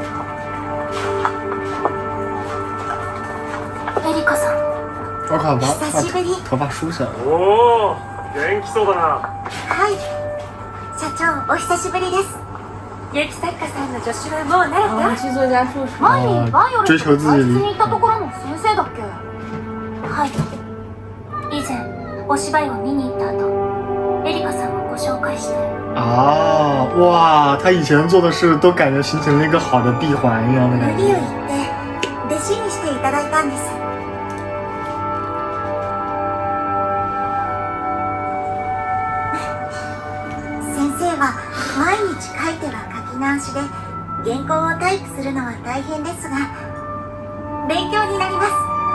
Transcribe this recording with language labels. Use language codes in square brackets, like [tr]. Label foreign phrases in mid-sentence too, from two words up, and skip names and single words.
[ja] エリコさん、 [zh] 我靠，把 [ja] 久しぶり。 [zh] 头发梳起来了。 [ja] おお、元気そうだな。はい。社長、お久しぶりです。劇作家さんの助手はもう慣れた？ [zh] 去做家术士。 [ja] 前にバイオレ [zh] 追 [ja] ットの教室 [zh] 求自己 [ja] に行ったところの先生だっけ？はい。以前お芝居を見に行った後、エリカさんをご紹介して。 [zh] 啊，哇，他以前做的事都感觉形成了一个好的闭环一样的感 [ja] 無理を言 [zh] 觉。 [ja] って弟子にしていただいたんです。先生は毎日書いては書き直しで原稿をタイプするのは大変ですが、勉強になります。